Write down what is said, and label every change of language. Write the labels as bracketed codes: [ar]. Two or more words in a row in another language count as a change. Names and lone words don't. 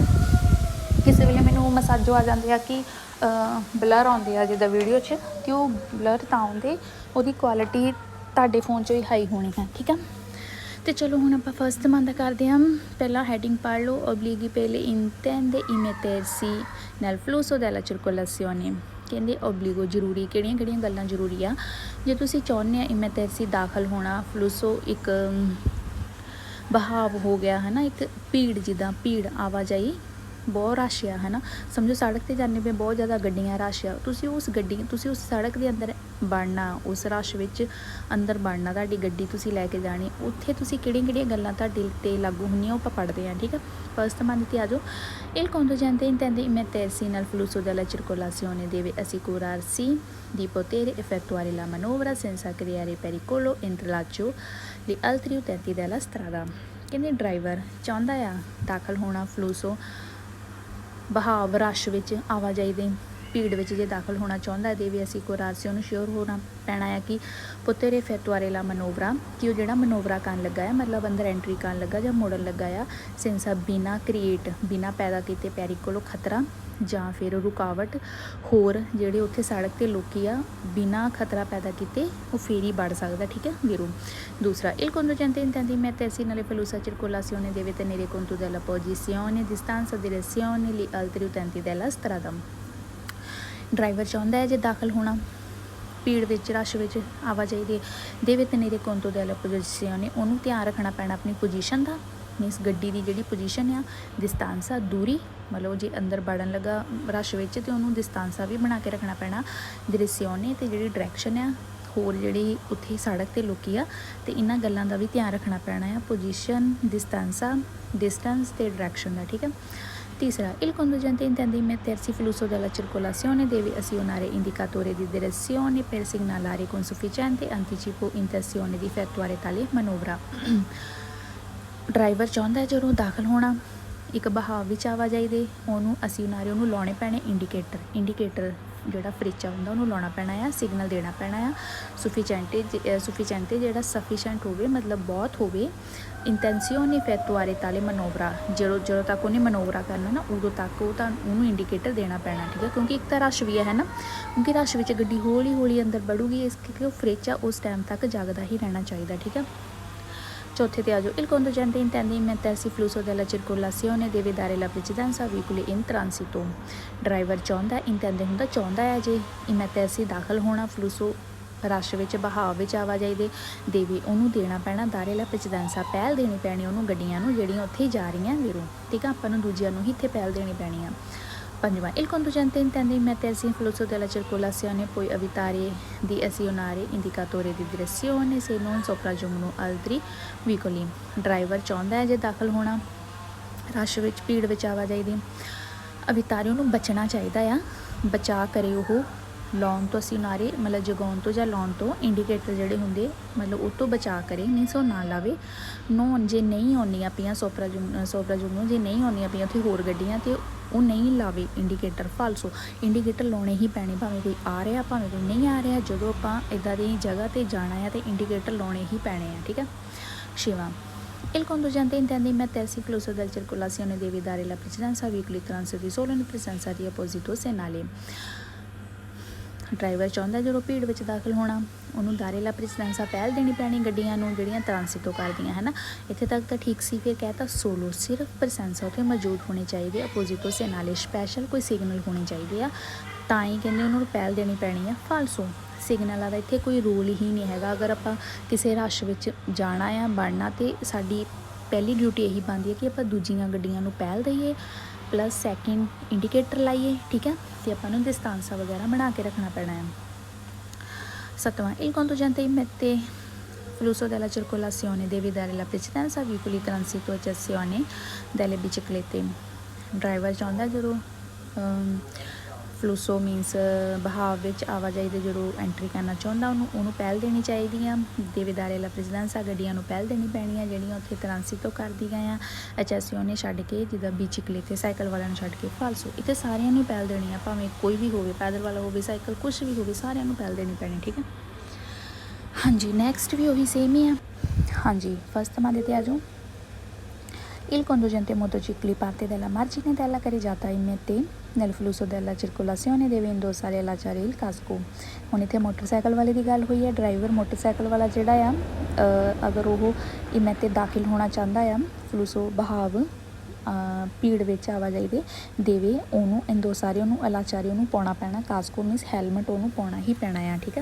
[pa] ਕਿਸੇ ਵੇਲੇ ਮੈਨੂੰ ਮਸਾਜੋ ਆ ਜਾਂਦੇ ਆ ਕਿ ਬਲਰ ਆਉਂਦੇ ਆ ਜਿੱਦਾਂ ਵੀਡੀਓ 'ਚ, ਅਤੇ ਉਹ ਬਲਰ ਤਾਂ ਆਉਂਦੇ, ਉਹਦੀ ਕੁਆਲਿਟੀ ਤੁਹਾਡੇ ਫੋਨ 'ਚੋਂ ਹੀ ਹਾਈ ਹੋਣੀ ਹੈ, ਠੀਕ ਆ। ਅਤੇ ਚਲੋ ਹੁਣ ਆਪਾਂ ਫਸਟ ਮੰਨ ਕਰਦੇ ਹਾਂ। ਪਹਿਲਾਂ ਹੈਡਿੰਗ ਪੜ੍ਹ ਲਓ। [it] obblighi per intende immettersi nel flusso della circolazione। [pa] ਕਹਿੰਦੇ ਓਬਲੀਗੋ ਜ਼ਰੂਰੀ ਕਿਹੜੀਆਂ ਕਿਹੜੀਆਂ ਗੱਲਾਂ ਜ਼ਰੂਰੀ ਆ ਜੇ ਤੁਸੀਂ ਚਾਹੁੰਦੇ ਆ ਇਮੇਟਰਸੀ ਦਾਖਲ ਹੋਣਾ। ਫਲੂਸੋ ਇੱਕ ਬਹਾਵ ਹੋ ਗਿਆ ਹੈ ਨਾ, ਇੱਕ ਭੀੜ, ਜਿੱਦਾਂ ਭੀੜ ਆਵਾਜਾਈ ਬਹੁਤ ਰਸ਼ ਆ ਹੈ ਨਾ। ਸਮਝੋ ਸੜਕ 'ਤੇ ਜਾਂਦੇ ਪਏ, ਬਹੁਤ ਜ਼ਿਆਦਾ ਗੱਡੀਆਂ ਰਸ਼ ਆ, ਤੁਸੀਂ ਉਸ ਸੜਕ ਦੇ ਅੰਦਰ ਵੜਨਾ, ਉਸ ਰਸ਼ ਵਿੱਚ ਅੰਦਰ ਵੜਨਾ, ਤੁਹਾਡੀ ਗੱਡੀ ਤੁਸੀਂ ਲੈ ਕੇ ਜਾਣੀ, ਉੱਥੇ ਤੁਸੀਂ ਕਿਹੜੀਆਂ ਕਿਹੜੀਆਂ ਗੱਲਾਂ ਤੁਹਾਡੇ 'ਤੇ ਲਾਗੂ ਹੁੰਦੀਆਂ ਉਹ ਆਪਾਂ ਪੜ੍ਹਦੇ ਹਾਂ, ਠੀਕ ਆ। ਫਸਟ ਮੰਨ 'ਤੇ ਆ ਜਾਓ। [it] Il conducente intende immettersi nel flusso della circolazione, deve assicurarsi di poter effettuare la manovra senza creare pericolo entre laccio gli altri utenti della strada। [pa] ਕਹਿੰਦੇ ਡਰਾਈਵਰ ਚਾਹੁੰਦਾ ਆ ਦਾਖਲ ਹੋਣਾ ਫਲੂਸੋ ਬਹਾਵ, ਰਸ਼ ਵਿੱਚ, ਆਵਾਜਾਈ ਦੇ ਭੀੜ ਵਿੱਚ ਜੇ ਦਾਖਲ ਹੋਣਾ ਚਾਹੁੰਦਾ ਦੇ ਵੀ ਅਸੀਂ ਕੋਰਾਸੀ ਉਹਨੂੰ ਸ਼ਿਓਰ ਹੋਣਾ ਪੈਣਾ ਆ ਕਿ ਪੁੱਤਰ [it] effettuare la manovra, [pa] ਕਿ ਉਹ ਜਿਹੜਾ ਮਨੋਵਰਾ ਕਰਨ ਲੱਗਾ ਆ, ਮਤਲਬ ਅੰਦਰ ਐਂਟਰੀ ਕਰਨ ਲੱਗਾ ਜਾਂ ਮੋੜਨ ਲੱਗਾ ਆ, ਸੈਂਸਾ ਬਿਨਾਂ ਪੈਦਾ ਕੀਤੇ ਪੈਰੀਕੋਲੋ ਖਤਰਾ ਜਾਂ ਫਿਰ ਰੁਕਾਵਟ, ਹੋਰ ਜਿਹੜੇ ਉੱਥੇ ਸੜਕ 'ਤੇ ਲੋਕੀ ਆ ਬਿਨਾਂ ਖਤਰਾ ਪੈਦਾ ਕੀਤੇ ਉਹ ਫੇਰ ਹੀ ਵੜ ਸਕਦਾ, ਠੀਕ ਹੈ ਵੀਰੋ। [it] ਦੂਸਰਾ il conducente intende mettersi nelle flussa circolazione deve tenere conto della posizione, distanza, direzione gli altri utenti della strada। [pa] ਡਰਾਈਵਰ ਚਾਹੁੰਦਾ ਹੈ ਜੇ ਦਾਖਲ ਹੋਣਾ ਭੀੜ ਵਿੱਚ, ਰਸ਼ ਵਿੱਚ, ਆਵਾਜਾਈ ਦੇ [it] deve tenere conto della [pa] ਪੋਜੀਸ਼ਨ, ਉਹਨੂੰ ਧਿਆਨ ਰੱਖਣਾ ਪੈਣਾ ਆਪਣੀ ਪੋਜੀਸ਼ਨ ਦਾ, ਮੀਨਸ ਗੱਡੀ ਦੀ ਜਿਹੜੀ ਪੋਜੀਸ਼ਨ ਆ। ਦਿਸਤਾਂਸਾ ਦੂਰੀ, ਮਤਲਬ ਜੇ ਅੰਦਰ ਵੜਨ ਲੱਗਾ ਰਸ਼ ਵਿੱਚ ਅਤੇ ਉਹਨੂੰ ਦਿਸਤਾਂਸਾ ਵੀ ਬਣਾ ਕੇ ਰੱਖਣਾ ਪੈਣਾ। ਦ੍ਰਿਸਿਓਨੇ ਅਤੇ ਜਿਹੜੀ ਡਾਇਰੈਕਸ਼ਨ ਆ, ਹੋਰ ਜਿਹੜੀ ਉੱਥੇ ਸੜਕ 'ਤੇ ਲੋਕੀ ਆ, ਅਤੇ ਇਹਨਾਂ ਗੱਲਾਂ ਦਾ ਵੀ ਧਿਆਨ ਰੱਖਣਾ ਪੈਣਾ ਆ। ਪੋਜੀਸ਼ਨ, ਦਿਸਤਾਂਸਾ, ਡਿਸਟੈਂਸ ਅਤੇ ਡਾਇਰੈਕਸ਼ਨ ਦਾ, ਠੀਕ ਹੈ। [it] Terza, il conducente intende mettersi flusso della circolazione, deve azionare indicatori di direzione per segnalare con sufficiente anticipo intenzione di effettuare tale manovra। [pa] ਡਰਾਈਵਰ ਚਾਹੁੰਦਾ ਜਦੋਂ ਦਾਖਲ ਹੋਣਾ ਇੱਕ ਬਹਾਵ ਵਿੱਚ ਆਵਾਜਾਈ ਦੇ, ਉਹਨੂੰ azionare, ਉਹਨੂੰ ਲਾਉਣੇ ਪੈਣੇ ਇੰਡੀਕੇਟਰ ਜਿਹੜਾ ਫਰਿੱਚਾ ਹੁੰਦਾ ਉਹਨੂੰ ਲਾਉਣਾ ਪੈਣਾ ਆ, ਸਿਗਨਲ ਦੇਣਾ ਪੈਣਾ ਆ। ਸੁਫੀਸ਼ੈਂਟੇ ਜਿਹੜਾ ਸਫੀਸ਼ੈਂਟ ਹੋਵੇ, ਮਤਲਬ ਬਹੁਤ ਹੋਵੇ। [it] intenzione effettuare tale manovra, [pa] ਜਦੋਂ ਤੱਕ ਉਹਨੇ ਮਨੋਵਰਾ ਕਰਨਾ ਨਾ, ਉਦੋਂ ਤੱਕ ਉਹਨੂੰ ਇੰਡੀਕੇਟਰ ਦੇਣਾ ਪੈਣਾ, ਠੀਕ ਹੈ। ਕਿਉਂਕਿ ਇੱਕ ਤਾਂ ਰਸ਼ ਵੀ ਹੈ ਨਾ, ਕਿਉਂਕਿ ਰਸ਼ ਵਿੱਚ ਗੱਡੀ ਹੌਲੀ ਹੌਲੀ ਅੰਦਰ ਵੜੂਗੀ, ਇਸ ਕਰਕੇ ਉਹ ਫਰਿੱਚ ਆ ਉਸ ਟਾਈਮ ਤੱਕ ਜਗਦਾ ਹੀ ਰਹਿਣਾ ਚਾਹੀਦਾ, ਠੀਕ ਹੈ। ਚੌਥੇ 'ਤੇ ਆ ਜਾਓ। [it] il conducente intende mettersi flusso della circolazione, deve dare la precedenza a veicoli in transito। [pa] ਡਰਾਈਵਰ ਚਾਹੁੰਦਾ, ਇੰਟੈਂਦੇ ਹੁੰਦਾ ਚਾਹੁੰਦਾ ਹੈ ਜੇ ਇਮੈਟਰਸੀ ਦਾਖਲ ਹੋਣਾ ਫਲੂਸੋ ਰਸ਼ ਵਿੱਚ, ਬਹਾਵ ਵਿੱਚ, ਆਵਾਜਾਈ ਦੇ ਦੇਵੇ, ਉਹਨੂੰ ਦੇਣਾ ਪੈਣਾ [it] dare la precedenza, [pa] ਪਹਿਲ ਦੇਣੀ ਪੈਣੀ ਉਹਨੂੰ ਗੱਡੀਆਂ ਨੂੰ ਜਿਹੜੀਆਂ ਉੱਥੇ ਜਾ ਰਹੀਆਂ ਵੀਰੋ, ਠੀਕ ਆ। ਆਪਾਂ ਨੂੰ ਦੂਜਿਆਂ ਨੂੰ ਹੀ ਇੱਥੇ ਪਹਿਲ ਦੇਣੀ ਪੈਣੀ ਆ। [it] ਪੰਜਵਾਂ il conducente intende mettersi in flusso della circolazione, poi evitare di azionare indicatore di direzione se non sopraggiungono altri veicoli। [pa] ਡਰਾਈਵਰ ਚਾਹੁੰਦਾ ਹੈ ਜੇ ਦਾਖਲ ਹੋਣਾ ਰਸ਼ ਵਿੱਚ, ਭੀੜ ਵਿੱਚ, ਆਵਾਜਾਈ ਦੀ, ਅਵਿਤਾਰੇ, ਉਹਨੂੰ ਬਚਣਾ ਚਾਹੀਦਾ ਆ, ਬਚਾ ਕਰੇ ਉਹ ਲਾਉਣ ਤੋਂ, azionare ਮਤਲਬ ਜਗਾਉਣ ਤੋਂ ਜਾਂ ਲਾਉਣ ਤੋਂ, ਇੰਡੀਕੇਟਰ ਜਿਹੜੇ ਹੁੰਦੇ ਮਤਲਬ ਉਹ ਤੋਂ ਬਚਾ ਕਰੇ, ਮੀਨਸ ਉਹ ਨਾ ਲਾਵੇ। ਨੋਨ ਜੇ ਨਹੀਂ ਆਉਂਦੀਆਂ ਪਈਆਂ ਸੋਪਰਾਜੁਗਨੋ ਜੇ ਨਹੀਂ ਆਉਂਦੀਆਂ ਪਈਆਂ ਉੱਥੇ ਹੋਰ ਗੱਡੀਆਂ, ਅਤੇ ਉਹ ਨਹੀਂ ਲਾਵੇ ਇੰਡੀਕੇਟਰ। ਫਾਲਸੋ ਇੰਡੀਕੇਟਰ ਲਾਉਣੇ ਹੀ ਪੈਣੇ, ਭਾਵੇਂ ਕੋਈ ਆ ਰਿਹਾ ਭਾਵੇਂ ਕੋਈ ਨਹੀਂ ਆ ਰਿਹਾ। ਜਦੋਂ ਆਪਾਂ ਇੱਦਾਂ ਦੀ ਜਗ੍ਹਾ 'ਤੇ ਜਾਣਾ ਆ ਤਾਂ ਇੰਡੀਕੇਟਰ ਲਾਉਣੇ ਹੀ ਪੈਣੇ ਆ, ਠੀਕ ਹੈ। [it] ਛੇਵਾਂ il conducente intende mettersi flusso della circolazione, deve dare la precedenza a veicoli transiti solo in presenza di apposito segnale। [pa] ਡਰਾਈਵਰ ਚਾਹੁੰਦਾ ਜਦੋਂ ਭੀੜ ਵਿੱਚ ਦਾਖਲ ਹੋਣਾ ਉਹਨੂੰ [it] dare la precedenza, [pa] ਪਹਿਲ ਦੇਣੀ ਪੈਣੀ ਗੱਡੀਆਂ ਨੂੰ ਜਿਹੜੀਆਂ ਟ੍ਰਾਂਸਿਟੋ ਕਰਦੀਆਂ ਹੈ ਨਾ। ਇੱਥੇ ਤੱਕ ਤਾਂ ਠੀਕ ਸੀ। ਫਿਰ ਕਹਿਤਾ ਸੋਲੋ, ਸਿਰਫ ਪ੍ਰੈਸੈਂਸਾ ਉੱਥੇ ਮੌਜੂਦ ਹੋਣੇ ਚਾਹੀਦੇ, ਅਪੋਜ਼ਿਟੋ ਸੇ ਨਾਲੇ ਸਪੈਸ਼ਲ ਕੋਈ ਸਿਗਨਲ ਹੋਣੇ ਚਾਹੀਦੇ ਆ, ਤਾਂ ਹੀ ਕਹਿੰਦੇ ਉਹਨਾਂ ਨੂੰ ਪਹਿਲ ਦੇਣੀ ਪੈਣੀ ਆ। ਫਾਲਸੋ ਸਿਗਨਲਾਂ ਦਾ ਇੱਥੇ ਕੋਈ ਰੋਲ ਹੀ ਨਹੀਂ ਹੈਗਾ। ਅਗਰ ਆਪਾਂ ਕਿਸੇ ਰਸ਼ ਵਿੱਚ ਜਾਣਾ ਆ, ਵੜਨਾ, ਅਤੇ ਸਾਡੀ ਪਹਿਲੀ ਡਿਊਟੀ ਇਹੀ ਬਣਦੀ ਹੈ ਕਿ ਆਪਾਂ ਦੂਜੀਆਂ ਗੱਡੀਆਂ ਨੂੰ ਪਹਿਲ ਦਈਏ, [en] plus second [pa] ਇੰਡੀਕੇਟਰ ਲਾਈਏ, ਠੀਕ ਹੈ। ਅਤੇ ਆਪਾਂ ਨੂੰ ਦਿਸਤਾਂਸਾ ਵਗੈਰਾ ਬਣਾ ਕੇ ਰੱਖਣਾ ਪੈਣਾ ਹੈ। [it] ਸੱਤਵਾਂ il conducente mette flusso della circolazione, deve dare la precedenza a veicoli transito e eccezione delle biciclette। [pa] ਡਰਾਈਵਰ ਚਾਹੁੰਦਾ ਜਦੋਂ ਫਲੂਸੋ ਮੀਨਸ ਬਹਾਵ ਵਿੱਚ ਆਵਾਜਾਈ ਦੇ ਜਦੋਂ ਐਂਟਰੀ ਕਰਨਾ ਚਾਹੁੰਦਾ ਉਹਨੂੰ ਪਹਿਲ ਦੇਣੀ ਚਾਹੀਦੀ ਆ। [it] deve dare la precedenza [pa] ਗੱਡੀਆਂ ਨੂੰ ਪਹਿਲ ਦੇਣੀ ਪੈਣੀ ਆ ਜਿਹੜੀਆਂ ਉੱਥੇ ਟ੍ਰਾਂਸਿਟ ਕਰਦੀਆਂ ਆ। ਐਚਐਸਯੂ ਛੱਡ ਕੇ ਜਿੱਦਾਂ ਬੀਚਿਕਲੇ ਤੇ ਸਾਈਕਲ ਵਾਲਿਆਂ ਨੂੰ ਛੱਡ ਕੇ ਫਾਲਸੋ ਇੱਥੇ ਸਾਰਿਆਂ ਨੂੰ ਪਹਿਲ ਦੇਣੀ ਆ, ਭਾਵੇਂ ਕੋਈ ਵੀ ਹੋਵੇ, ਪੈਦਲ ਵਾਲਾ ਹੋਵੇ, ਸਾਈਕਲ ਕੁਛ ਵੀ ਹੋਵੇ, ਸਾਰਿਆਂ ਨੂੰ ਪਹਿਲ ਦੇਣੀ ਪੈਣੀ, ਠੀਕ ਹੈ। ਹਾਂਜੀ ਨੈਕਸਟ ਵੀ ਉਹੀ ਸੇਮ ਹੀ ਆ। ਹਾਂਜੀ ਫਸਟ ਮਾ ਦੇਤੇ ਆ ਜਾਓ। [it] Il conducente motocicli parte dalla margine della carreggiata in mette nel flusso della circolazione deve indossare e allacciare il casco। [pa] ਹੁਣ ਇੱਥੇ ਮੋਟਰਸਾਈਕਲ ਵਾਲੇ ਦੀ ਗੱਲ ਹੋਈ ਹੈ। ਡਰਾਈਵਰ ਮੋਟਰਸਾਈਕਲ ਵਾਲਾ ਜਿਹੜਾ ਆ ਅਗਰ ਉਹ ਇਮੇ 'ਤੇ ਦਾਖਲ ਹੋਣਾ ਚਾਹੁੰਦਾ ਆ ਫਲੂਸੋ ਬਹਾਵ ਭੀੜ ਵਿੱਚ ਆਵਾਜਾਈ ਦੇ ਦੇਵੇ ਉਹਨੂੰ ਇੰਦੋਸਾਰੇ ਉਹਨੂੰ ਅਲਾਚਾਰੇ ਉਹਨੂੰ ਪਾਉਣਾ ਪੈਣਾ। ਕਾਸਕੋ ਮੀਨਸ ਹੈਲਮਟ ਉਹਨੂੰ ਪਾਉਣਾ ਹੀ ਪੈਣਾ ਆ, ਠੀਕ ਹੈ।